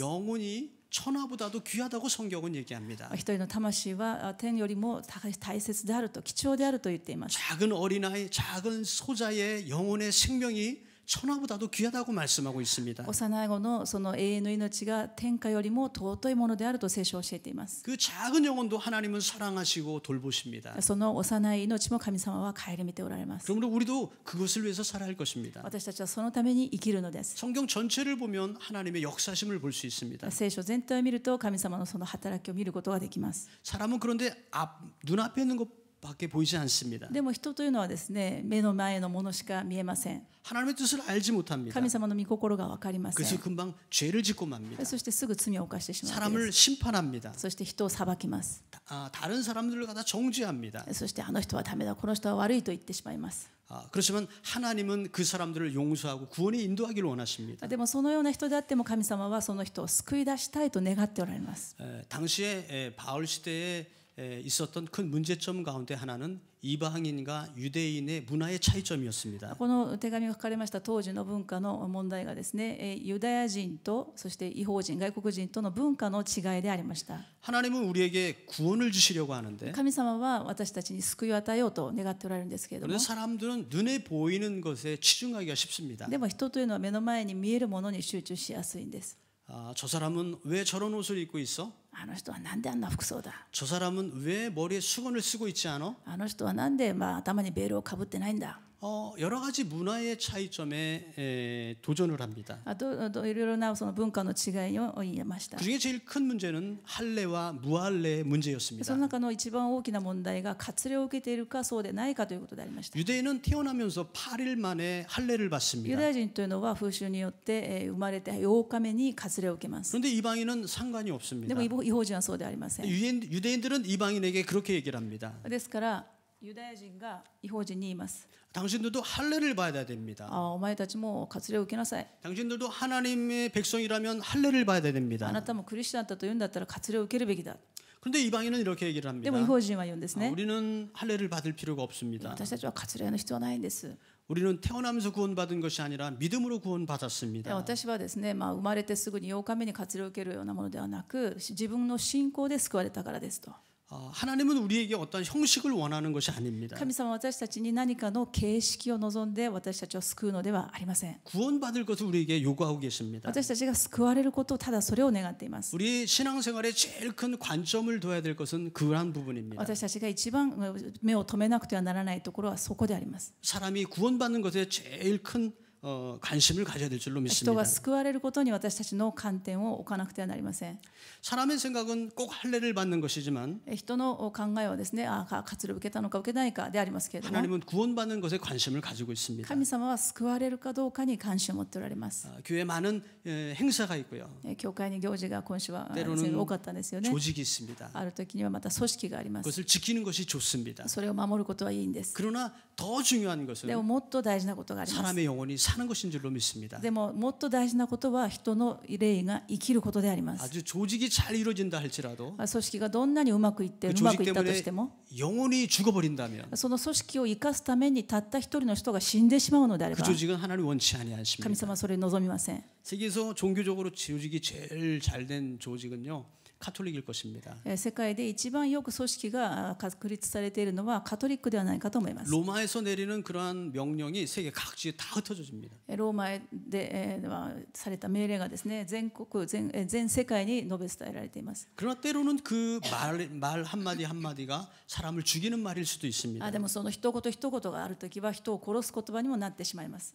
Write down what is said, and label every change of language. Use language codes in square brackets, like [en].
[ko] 영혼이 천하보다도 귀하다고 성경은 얘기합니다. [ja] 一人の魂は天よりも大切であると貴重であると言っています [ko] 작은 어린아이, 작은 소자의 영혼의 생명이 천하보다도 귀하다고 말씀하고 있습니다. [ja] 幼い子のその永遠の命が天下よりも尊いものであると聖書を教えています [ko] 그 작은 영혼도 하나님은 사랑하시고 돌보십니다. [ja] その幼い命も神様は顧みておられます [ko] 그러므로 우리도 그것을 위해서 살아야 할 것입니다. [ja] 私たちはそのために生きるのです [ko] 성경 전체를 보면 하나님의 역사심을 볼 수 있습니다. [ja] 聖書全体を見ると神様のその働きを見ることができます [ko] 사람은 그런데 눈앞에 있는 것밖에 보이지 않습니다. [ja] でも人というのはですね目の前のものしか見えません [ko] 하나님의 뜻을 알지 못합니다. [ja] 神様の御心が分かりませ [ko] 그래서 [ja] ん [ko] 금방 죄를 짓고 맙니다. [ja] そしてすぐ罪を犯してしまうわけで [ko] 사람을 [ja] す [ko] 심판합니다. [ja] そして人を裁きます [ko] 다른 사람들을 갖다 정죄합니다. [ja] そしてあの人はダメだこの人は悪いと言ってしまいます [ko] 그렇지만 하나님은 그 사람들을 용서하고 구원에 인도하기를 원하십니다. [ja] でもそのような人であっても神様はその人を救い出したいと願っておられます [ko] 당시에 바울 시대에 있었던 큰 문제점 가운데 하나는 이방인과 유대인의 문화의 차이점이었습니다. [ja] この手紙が書かれました当時の文化の問題がですねユダヤ人とそして異邦人外国人との文化の違いでありました [ko] 하나님은 우리에게 구원을 주시려고 하는데 [ja] 神様は私たちに救いを与えようと願っておられるんですけれども [ko] 그런데 사람들은 눈에 보이는 것에 치중하기가 쉽습니다. [ja] でも人というのは目の前に見えるものに集中しやすいんです [ko] 저 사람은 왜 저런 옷을 입고 있어? [ja] あの人はなんであんな服装だ [ko] 저 사람은 왜 머리에 수건을 쓰고 있지 않아? [ja] あの人はなんで頭にベールをかぶってないんだ [ko] 여러 가지 문화의 차이점에 도전을 합니다. [ja] いろいろなその文化の違いを言いました [ko] 그중에 제일 큰 문제는 할례와 무할례의 문제였습니다. [ja] その中の一番大きな問題が割礼を受けているかそうでないかということでありました [ko] 유대인은 태어나면서 8일 만에 할례를 [ja] ユ [ko] 받습니다. [ja] ダヤ人というのは風習によって生まれて8日目に割礼を受けます [ko] 그런데 이방인은 상관이 [ja] で [ko] 없습니다. [ja] も異邦人はそうではありません [ko] 유대인들은 이방인에게 그렇게 얘기를 합니다. [ja] ですからユダヤ人が異邦人に言います [ko] 당신들도 할례를 받아야 됩니다. [ja] お前たちも割礼を受けなさい [ko] 당신들도 하나님의 백성이라면 할례를 받아야 [ja] あ [ko] 됩니다. [ja] なたもクリスチャンだと言うんだったら割礼を受けるべきだ [ko] 그런데 이방인은 이렇게 얘기를 [ja] で [ko] 합니다. [ja] も異邦人は言うんですね [ko] 우리는 할례를 받을 필요가 없습니다. [ja] 私たちは割礼の必要はないんです [ko] 우리는 태어나면서 구원받은 것이 아니라 믿음으로 구원받았습니다. [ja] 私はですね、生まれてすぐに8日目に割礼を受けるようなものではなく自分の信仰で救われたからですと [ko] 하나님은 우리에게 어떤 형식을 원하는 것이 아닙니다. [ja] 神様は私たちに何かの形式を望んで私たちを救うのではありません。 [ko] 구원받을 것을 우리에게 요구하고 계십니다. [ja] 私たちが救われることをただそれを願っています。 [ko] 우리 신앙생활에 제일 큰 관점을 둬야 될 것은 그러한 부분입니다. [ja] 私たちが一番目を止めなくてはならないところはそこであります。 [ko] 사람이 구원받는 것에 제일 큰 관심을 가져야 될 줄로 [ja] 人 [ko] 믿습니다. [ja] が救われることに私たちの観点を置かなくてはなりません。 [ko] 사람의 생각은 꼭 할례를 받는 것이지만 [ja] 人の考えはですね、活を受けたのか受けないかでありますけれども、 [ko] 하나님은 구원받는 것에 관심을 가지고 있습니다. [ja] 神様は救われるかどうかに関心を持っておられます。 [ko] 교회에 많은 행사가 있고요. [ja] 教会に行事が今週は [ko] 때로는 [ja] 多かったんですよね。 [ko] 조직이 있습니다. [ja] ある時にはまた組織があります。 [ko] 그것을 지키는 것이 좋습니다. [ja] それを守ることはいいんです。 [ko] 그러나 더 중요한 [ja] で [ko] 것은 [ja] ももっと大事なことがあります。 [ko] 사람의 영혼이 사는 것인 줄로 믿습니다. [ja] でももっと大事なことは人の霊が生きることであります。 [ko] 아주 조직이 잘 이루어진다 할지라도 [ja] 組織がどんなにうまくいってう [ko] 그 [ja] ま [ko] 조직 [ja] くいったと [ko] 때문에 [ja] しても、 [ko] 영혼이 죽어버린다면 [ja] その組織を生かすためにたった一人の人が死んでしまうのであれ [ko] 그 [ja] ば、 [ko] 조직은 하나님 원치 [ja] 神 [ko] 아니하십니다. [ja] 様はそれを望みません。 [ko] 세계에서 종교적으로 조직이 제일 잘된 조직은요 카톨릭일 것입니다. [ja] 世界で一番よく組織が確立されているのはカトリックではないかと思います。 [ko] 로마에서 내리는 그러한 명령이 세계 각지에 다 흩어집니다. [ja] ローマでされた命令がですね、全世界に述べ伝えられています。 [ko] 그러나 때로는 그 말 한마디 한마디가 사람을 죽이는 말일 수도 있습니다. [ja] でもその一言一言があるときは人を殺す言葉にもなってしまいます。